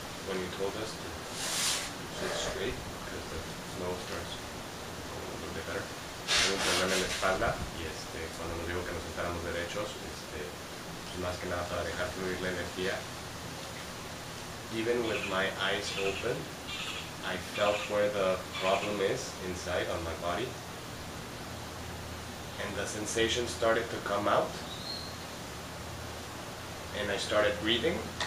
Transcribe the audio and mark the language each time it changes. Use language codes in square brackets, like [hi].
[en] When you told us to sit straight, because the snow starts going a little bit better. [es] Tengo un problema en la espalda y cuando nos dijo que nos sentáramos derechos, pues más que nada para dejar fluir la energía. [en] Even with my eyes open, I felt where the problem is inside on my body. And the sensation started to come out. And I started breathing.